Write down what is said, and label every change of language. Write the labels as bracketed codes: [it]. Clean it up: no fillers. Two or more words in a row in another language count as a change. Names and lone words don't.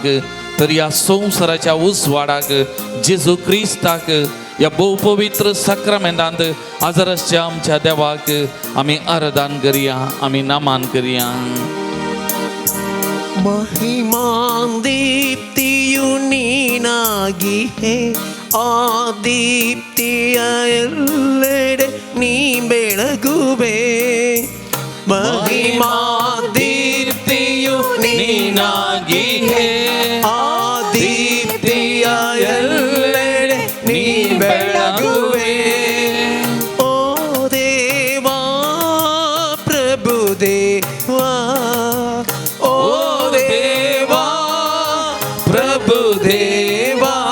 [kok] तर या संवसाराच्या उजवाडाक जेजू क्रिस्ताक या बहुपवित्र साक्रामेंतांत आजार आसच्या आमच्या देवाक आमी आराधन करया, आमी नमान करया. [kn] ಮಹಿಮಾನ ದೀಪ್ತಿಯು ನೀನಾಗಿ ಹೇ ಆ ದೀಪ್ತಿಯ ಎಲ್ಲೆಡೆ ನೀ ಬೆಳಗುವೆ ಮಹಿಮಾ ದೀಪ್ತಿಯು ನೀನಾಗಿ ಹೇ ಆ ದೀಪ್ತಿಯ ಎಲ್ಲೆಡೆ ನೀ ಬೆಳಗುವೆ ಓ ದೇವಾ ಪ್ರಭು ದೇವಾ ಓ ದೇವಾ ಪ್ರಭು ದೇವಾ